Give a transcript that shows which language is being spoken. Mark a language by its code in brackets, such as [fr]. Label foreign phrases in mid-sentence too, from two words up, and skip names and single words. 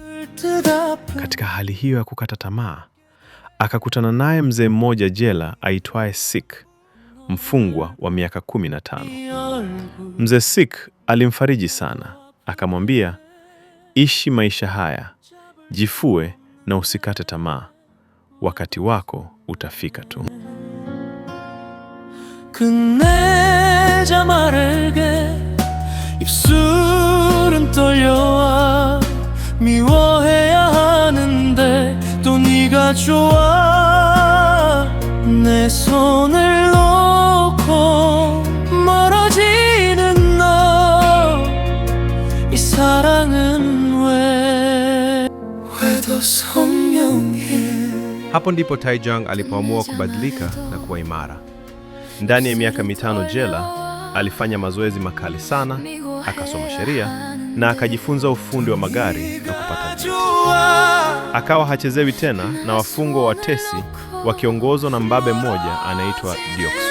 [sw] Katika hali hiyo ya kukata tamaa, akakutana naye mzee mmoja jela aitwaye Sik, mfungwa wa miaka 15. Mzee Sik alimfariji sana, akamwambia, ishi maisha haya, jifue na usikate tamaa, wakati wako utafika tu. [ko] 입술은 떨려와 미워해야 하는데 또 네가 좋아 내 손을 놓고 멀어지는 너 이 사랑은 왜 더 선명해. [sw] Hapo ndipo Tae-jung alipoamua kubadilika na kuwa imara. Ndani ya miaka 5 jela, alifanya mazoezi makali sana, akasoma sheria na akajifunza ufundi wa magari na kupata vyeti. Akawa hachezewi tena na wafungwa watesi wakiongozwa na mbabe mmoja anaitwa Deok-su.